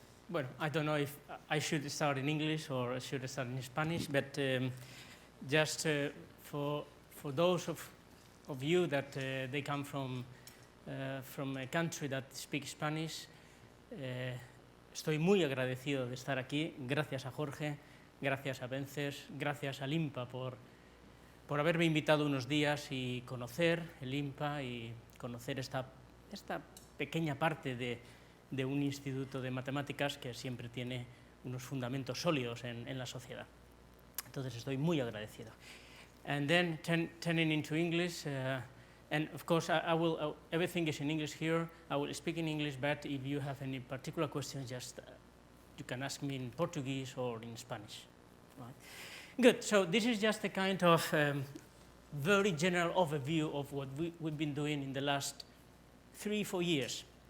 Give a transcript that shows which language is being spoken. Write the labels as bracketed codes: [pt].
[en] Well, I don't know if I should start in English or I should start in Spanish, but just for those of you that they come from a country that speaks Spanish, [es] estoy muy agradecido de estar aquí. Gracias a Jorge, gracias a Vences, gracias al IMPA por haberme invitado unos días y conocer el IMPA y conocer esta pequeña parte de un instituto de matemáticas que siempre tiene unos fundamentos sólidos en la sociedad. Entonces estoy muy agradecido. [en] And then turning into English, and of course everything is in English here. I will speak in English, but if you have any particular questions, just you can ask me in Portuguese or in Spanish. Right? Good. So this is just a kind of very general overview of what we've been doing in the last 3-4 years.